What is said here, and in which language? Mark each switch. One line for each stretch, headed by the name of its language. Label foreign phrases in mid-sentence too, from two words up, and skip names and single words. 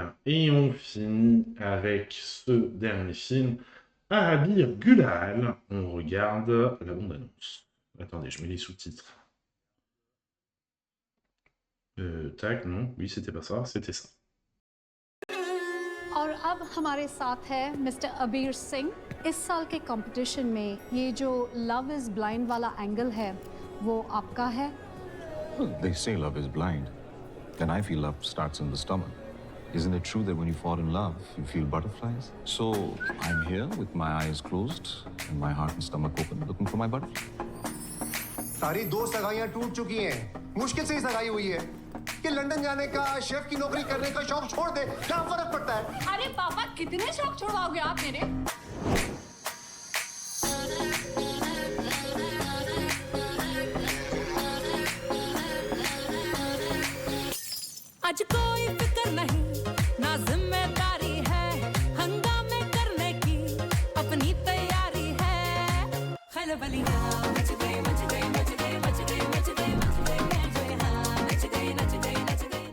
French: Et on finit avec ce dernier film, Arabir Gulal. On regarde la bande-annonce. Attendez, je mets les sous-titres. Tac, non, oui, c'était pas ça, c'était ça.
Hindi: और अब हमारे साथ है मिस्टर अबीर सिंह इस साल के कंपटीशन में ये जो
English: love is blind
Hindi: वाला एंगल है वो आपका है
English: Well, they say love is blind. Then I feel love starts in the stomach. Isn't it true that when you fall in love, you feel butterflies? So I'm here with my eyes closed and my heart and stomach open, looking for my butterfly.
Hindi: सारी 2 सगाइयां टूट चुकी हैं। मुश्किल से ही सगाई हुई है कि लंदन जाने का, शेफ की नौकरी करने का शौक छोड़ दे। क्या फर्क पड़ता है? अरे पापा कितने शौक छोड़ाओगे आप मेरे आज कोई फिक्र नहीं ना जिम्मेदारी है हंगामे करने की अपनी तैयारी है खलबलियां मच गई मच गई मच गई मच गई मच गई मच गई मच गई हाँ नच गई नच गई नच गई